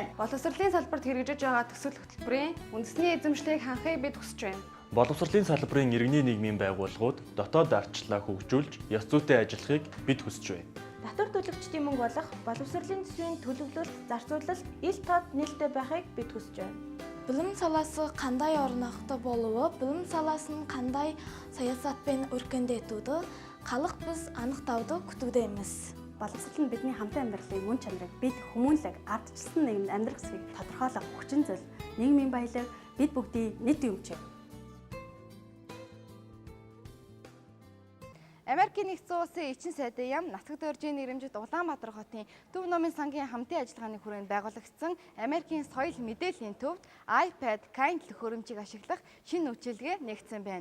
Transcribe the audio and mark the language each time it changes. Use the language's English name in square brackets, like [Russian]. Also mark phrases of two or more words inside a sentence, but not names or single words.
[Mongolian] Боловсролын салбарт хэрэгжиж байгаа төсөл хөтөлбөрийн үндэсний эзэмшлийг хангахыг бид хүсэж байна. Боловсролын салбарын иргэний нийгмийн байгууллагууд дотоод ардчлалаа хөгжүүлж, ёс зүйтэй ажиллахыг бид хүсэж байна. Татвар төлөгчдийн мөнгө болох боловсролын төсвийн төлөвлөлт, зарцуулалт ил тод нээлттэй байхыг бид хүсэж байна. [Kazakh] Білім саласы қандай орнықты болуы, білім саласын қандай саясатпен өркендетуді халық біз анықтауды күтудеміз. [Mongolian] Боловсрол нь бидний хамтан амьдралын мөн чанарыг бид хүмүүнлэг ардчилсан нийгэмд амьдрах хэсгийг тодорхойлох хүчин зүйл, нийгмийн баялаг бид бүгдийн нийт юмч. Америкийн нэгдсэн улсын Эчин сайдын яам Нацаг дөржийн нэрэмжит Улаанбаатар хотын Төв номын сангийн хамтын ажиллагааны хүрээнд байгуулагдсан Америкийн соёл мэдээллийн төвд iPad Kindle хөрөмжийг ашиглах шинэ үйлчилгээ нэгдсэн байна.